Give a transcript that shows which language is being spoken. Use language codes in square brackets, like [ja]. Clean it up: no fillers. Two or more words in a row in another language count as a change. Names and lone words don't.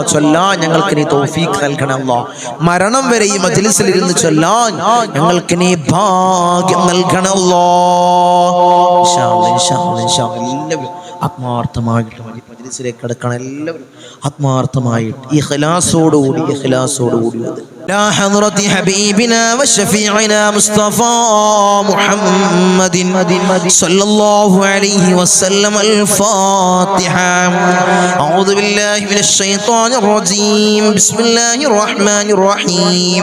[ml] ചൊല്ലാൻ ഞങ്ങൾക്ക് നീ തൗഫീഖ് നൽകണേ അല്ലാഹ്. മരണം വരെ ഈ മജ്ലിസിൽ ഇരുന്ന് ചൊല്ലാൻ ഞങ്ങൾക്ക് നീ ഭാഗ്യം നൽകണേ അല്ലാഹ്. [ar] إن شاء الله [ml] എല്ലാവരും ആത്മാർത്ഥമായിട്ട് മജ്ലിസിലേക്ക് കടക്കണം. എല്ലാവരും ആത്മാർത്ഥമായിട്ട് ഇഖ്ലാസോടുകൂടി [ar] لا حضرة حبيبنا وشفيعنا مصطفى محمد صلى الله عليه وسلم. الفاتحة. أعوذ بالله من الشيطان الرجيم. بسم الله الرحمن الرحيم.